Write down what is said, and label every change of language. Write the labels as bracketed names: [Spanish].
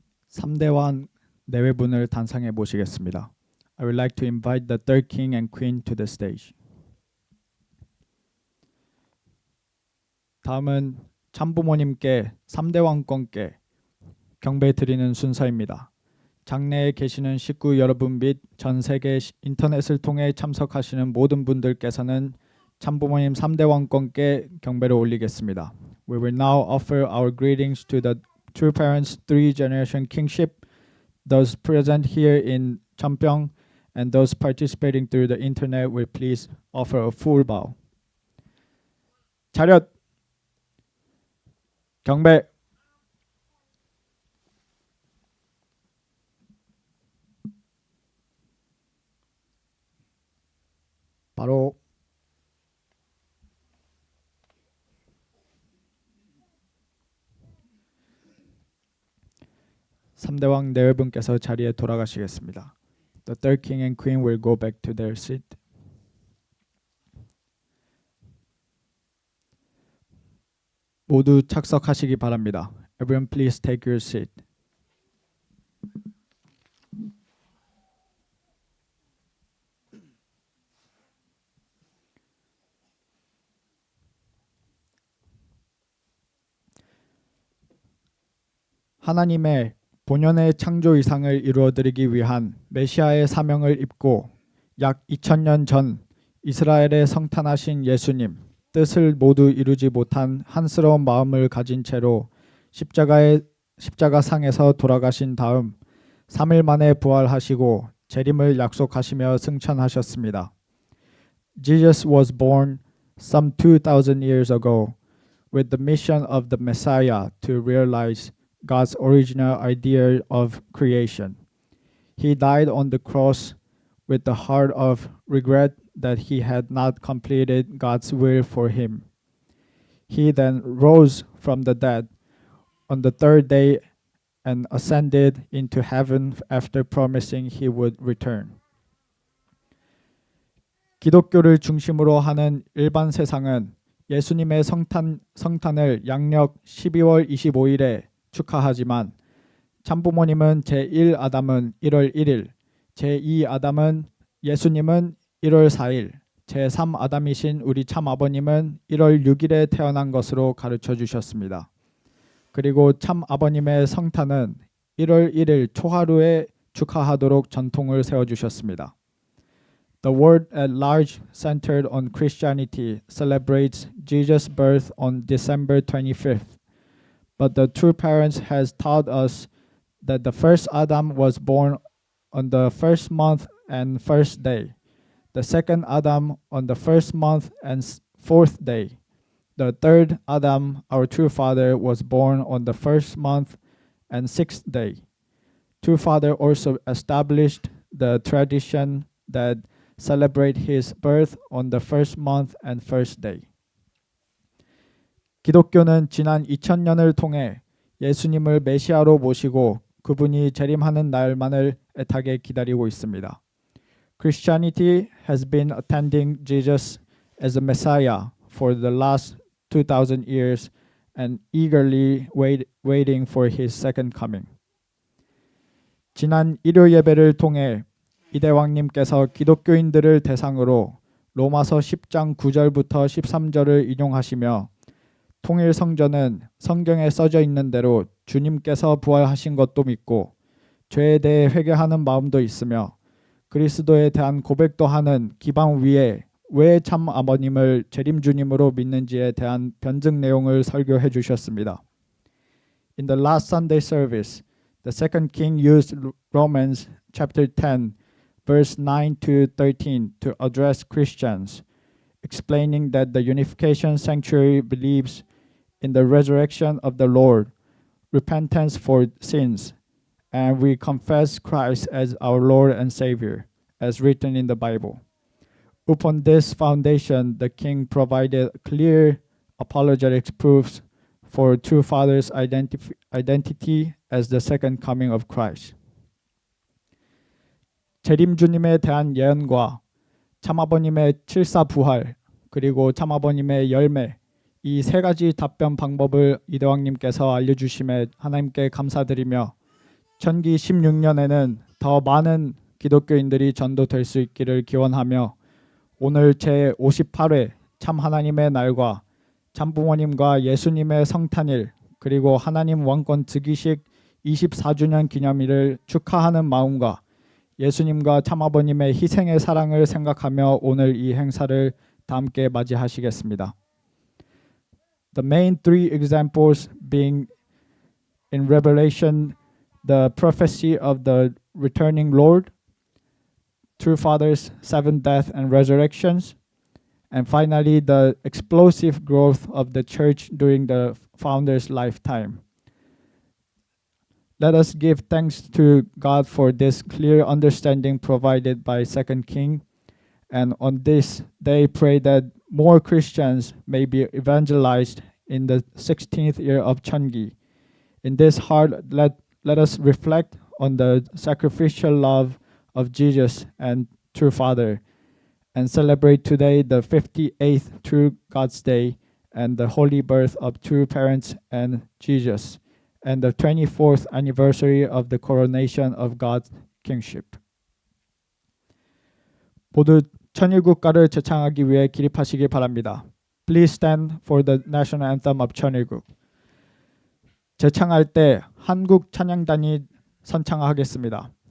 [Korean] 3대왕 내외분을 단상에 모시겠습니다. [English] I would like to invite the third king and queen to the stage. [Korean] 다음은 참부모님께 3대왕권께 경배 드리는 순서입니다. 장내에 계시는 식구 여러분 및 전 세계 인터넷을 통해 참석하시는 모든 분들께서는 참부모님 3대왕권께 경배를 올리겠습니다. [English] We will now offer our greetings to the true parents 3-generation kingship, those present here in Champyeong, and those participating through the internet will please offer a full bow. [Korean] 차렷! 경배! 바로 3대왕 내외분께서 자리에 돌아가시겠습니다. [English] The third king and queen will go back to their seat. [Korean] 모두 착석하시기 바랍니다. [English] Everyone please take your seat. [Korean] 하나님의 본연의 창조 이상을 이루어드리기 위한 메시아의 사명을 입고 약 2000년 전 이스라엘에 성탄하신 예수님, 뜻을 모두 이루지 못한 한스러운 마음을 가진 채로 십자가상에서 돌아가신 다음 3일 만에 부활하시고 재림을 약속하시며 승천하셨습니다. [English] Jesus was born some 2000 years ago with the mission of the Messiah to realize God's original idea of creation. He died on the cross with the heart of regret that he had not completed God's will for him. He then rose from the dead on the third day and ascended into heaven after promising he would return. [Korean] 기독교를 중심으로 하는 일반 세상은 예수님의 성탄을 양력 12월 25일에 축하하지만 참부모님은 제1아담은 1월 1일, 제2아담은 예수님은 1월 4일, 제3아담이신 우리 참아버님은 1월 6일에 태어난 것으로 가르쳐 주셨습니다. 그리고 참아버님의 성탄은 1월 1일 초하루에 축하하도록 전통을 세워주셨습니다. [English] The world at large centered on Christianity celebrates Jesus' birth on December 25th. But the true parents has taught us that the first Adam was born on the first month and first day, the second Adam on the first month and fourth day, the third Adam, our true father, was born on the first month and sixth day. True father also established the tradition that celebrate his birth on the first month and first day. [Korean] 기독교는 지난 2000년을 통해 예수님을 메시아로 모시고 그분이 재림하는 날만을 애타게 기다리고 있습니다. [English] Christianity has been attending Jesus as a Messiah for the last 2000 years and eagerly waiting for his second coming. [Korean] 지난 일요 예배를 통해 이대왕님께서 기독교인들을 대상으로 로마서 10장 9절부터 13절을 인용하시며 통일 성전은 성경에 써져 있는 대로 주님께서 부활하신 것도 믿고 죄에 대해 회개하는 마음도 있으며 그리스도에 대한 고백도 하는 기반 위에 왜 참 아버님을 재림 주님으로 믿는지에 대한 변증 내용을 설교해 주셨습니다. [English] In the last Sunday service, the second king used Romans chapter 10 verse 9 to 13 to address Christians, explaining that the unification sanctuary believes in the resurrection of the Lord, repentance for sins, and we confess Christ as our Lord and Savior, as written in the Bible. Upon this foundation, the king provided clear apologetics proofs for true father's identity as the second coming of Christ. [Korean] 재림 주님에 대한 예언과 참아버님의 칠사부활 그리고 참아버님의 열매 이 세 가지 답변 방법을 이대왕님께서 알려주심에 하나님께 감사드리며 천기 16년에는 더 많은 기독교인들이 전도될 수 있기를 기원하며 오늘 제58회 참 하나님의 날과 참부모님과 예수님의 성탄일 그리고 하나님 왕권 즉위식 24주년 기념일을 축하하는 마음과 예수님과 참아버님의 희생의 사랑을 생각하며 오늘 이 행사를 다 함께 맞이하시겠습니다. [English] The main three examples being in Revelation the prophecy of the returning Lord, True Father's seven death and resurrections, and finally the explosive growth of the church during the founder's lifetime. Let us give thanks to God for this clear understanding provided by 2 King, and on this day pray that more Christians may be evangelized in the 16th year of Cheongi. In this heart, let us reflect on the sacrificial love of Jesus and True Father, and celebrate today the 58th True God's Day and the holy birth of true parents and Jesus, and the 24th anniversary of the coronation of God's kingship. [Korean] 모두 천일국가를 제창하기 위해 기립하시기 바랍니다. [English] Please stand for the national anthem of 천일국. [Korean] 제창할 때 한국 찬양단이 선창하겠습니다.